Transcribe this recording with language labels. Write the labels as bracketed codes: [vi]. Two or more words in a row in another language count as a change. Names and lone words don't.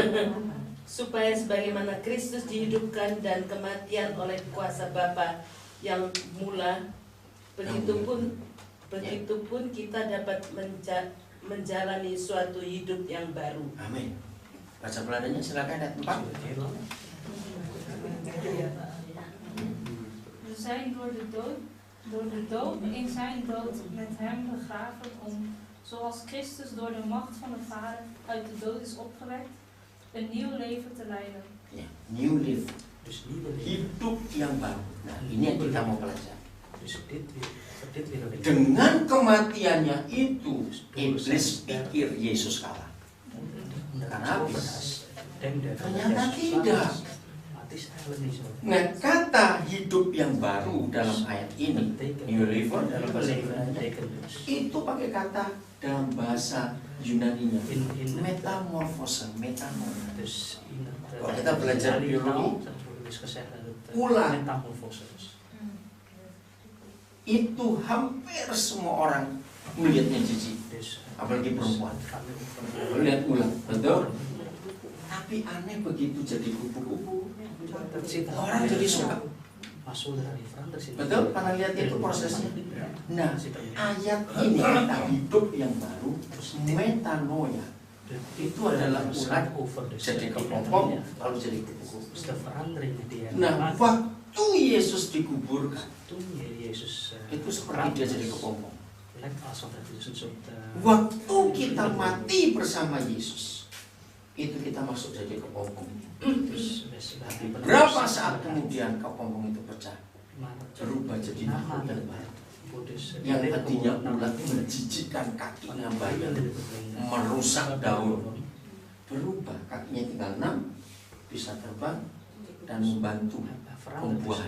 [id] supaya sebagaimana Kristus dihidupkan dan kematian oleh kuasa Bapa yang mula, begitupun kita dapat menjalani suatu hidup yang baru. Amin. Baca peladanya silakan ayat 4. [nl] We zijn door de dood in zijn dood met hem begraven om, zoals Christus door de macht van de Vader uit de dood is opgewekt, een nieuw leven te leiden. [en] Ya, new life. [nl] Dus nieuwe leven. [id] Hidup yang baru. Nah, ini yang kita mau pelajari. [nl] Dus dit willen we. [id] Dengan kematiannya itu, iblis pikir Yesus kalah. Karena habis. Ternyata tidak. Nah, kata hidup yang baru dalam ayat ini, [en] new life [id] dalam bahasa Ibrani, itu pakai kata dalam bahasa Yunaninya metamorfose, metamorfose. [nl] Dus in het [id] Kalau kita belajar biologi, [nl] is gezegd dat het [id] ulang. [nl] metamorfose is. [id] Itu hampir semua orang melihatnya jijik, [nl] Dus [id] apalagi perempuan. kami Melihat ulang, betul? Tapi aneh begitu jadi kupu-kupu, orang jadi suka. masuk dari veranderd. Betul? Pernah lihat itu prosesnya? Nah, ayat ini kata hidup yang baru, metanoia, itu adalah ulat jadi kepompong, lalu jadi kupu-kupu. Nah, waktu Yesus dikuburkan, [nl] Toen Jezus [id] itu seperti dia jadi kepompong. [nl] lijkt alsof het dus een soort [id] Waktu kita mati bersama Yesus, itu kita masuk jadi kepompong. Berapa saat kemudian kepompong itu pecah, berubah jadi makhluk yang baru. Yang tadinya ulat menjijikkan kakinya banyak, merusak daun, berubah kakinya tinggal 6, bisa terbang dan membantu pembuahan.